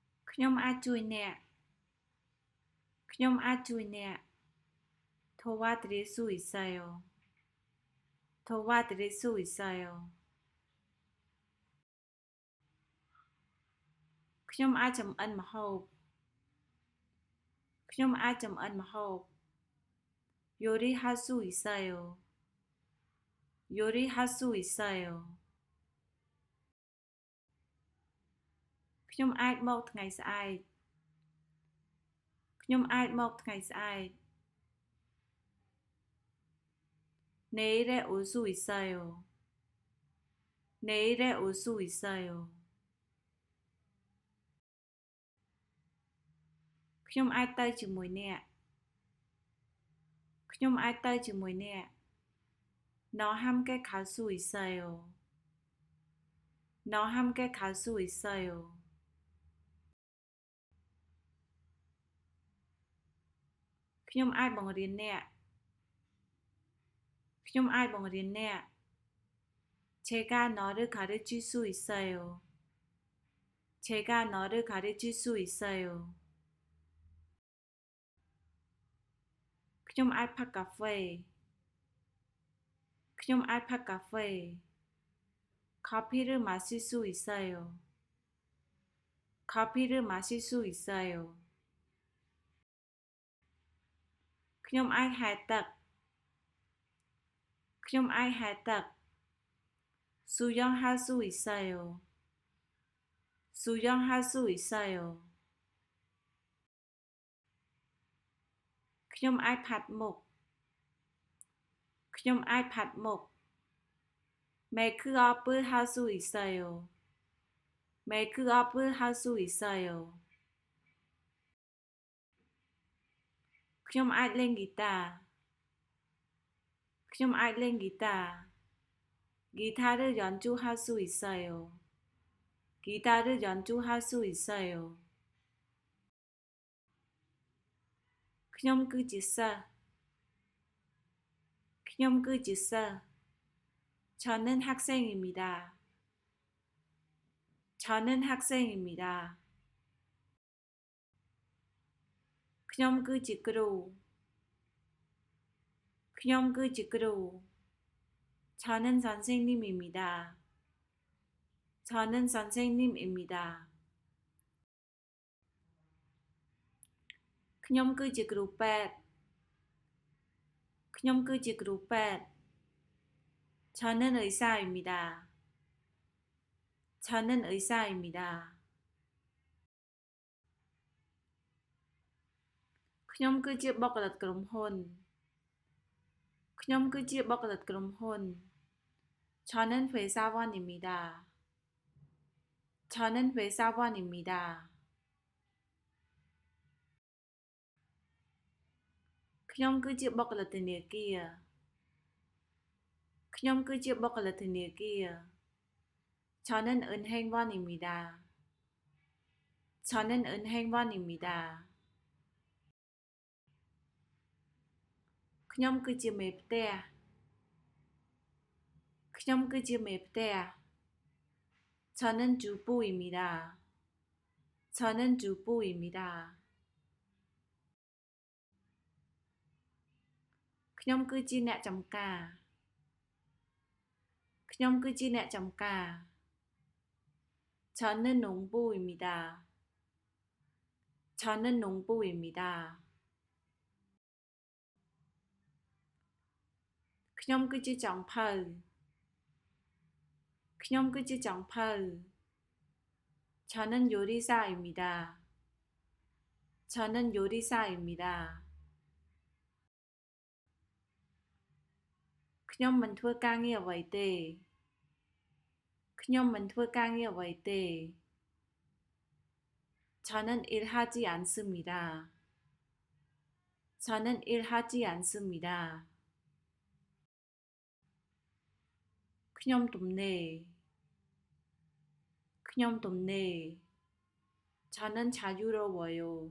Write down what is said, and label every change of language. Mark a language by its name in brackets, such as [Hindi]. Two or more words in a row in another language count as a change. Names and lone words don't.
[Khmer] ខ្ញុំអាចជួយអ្នក [Korean] 도와드릴수있어요 도와드릴수있어요 [Khmer] ខ្ញុំអាចចម្អិនម្ហូប [Korean] 요리할수있어요 요리할수있어요 [Khmer] ខ្ញុំអាចមកថ្ងៃស្អែក [Korean] 내일에 올 수 있어요 내일에 올 수 있어요 [Khmer] ខ្ញុំអាចទៅជាមួយអ្នក [Korean] 너 함께 갈 수 있어요 너 함께 갈 수 있어요 [Khmer] ខ្ញុំអាចបង្រៀនអ្នក [Korean] 제가 너를 가르칠 수 있어요 제가 너를 가르칠 수 있어요 [Khmer] ខ្ញុំអាចផឹកកាហ្វេ [Korean] 커피를 마실 수 있어요 커피를 마실 수 있어요 [Khmer] ខ្ញុំអាចហែលទឹក [Korean] 수영할 수 있어요 수영할 수 있어요 [Khmer] ខ្ញុំអាចផាត់មុខ [Korean] 메이크업을 할 수 있어요 메이크업을 할 수 있어요 [Khmer] ខ្ញុំអាចលេងហ្គី [Korean] តា 기타를 연주할 수 있어요 기타를 연주할 수 있어요 [Khmer] ខ្ញុំគឺជាសិស្ស [Korean] 저는 학생입니다 [Khmer] ខ្ញុំគឺជាគ្រូ [Korean] 저는 선생님입니다 [Khmer] ខ្ញុំគឺជាគ្រូពេទ្យ [Korean] 저는 의사입니다 [Khmer] ខ្ញុំគឺជាបុគ្គលិកក្រុមហ៊ុន [Korean] 저는 회사원입니다 [Khmer] ខ្ញុំគឺជាបុគ្គលិកធនាគារ [Korean] 저는 은행원입니다 [Khmer] ខ្ញុំគឺជាមេផ្ទះ [Korean] 저는 주부입니다 [Khmer] ខ្ញុំគឺជាអ្នកចម្ការ [Korean] 저는 농부입니다 [Khmer] ខ្ញុំគឺជាចុងភៅ [Korean] 저는 요리사입니다 [Khmer] ខ្ញុំមិនធ្វើការងារអ្វីទេ [Korean] 저는 일하지 않습니다 [Khmer] ខ្ញុំទំនេរ [Korean] 저는 자유로워요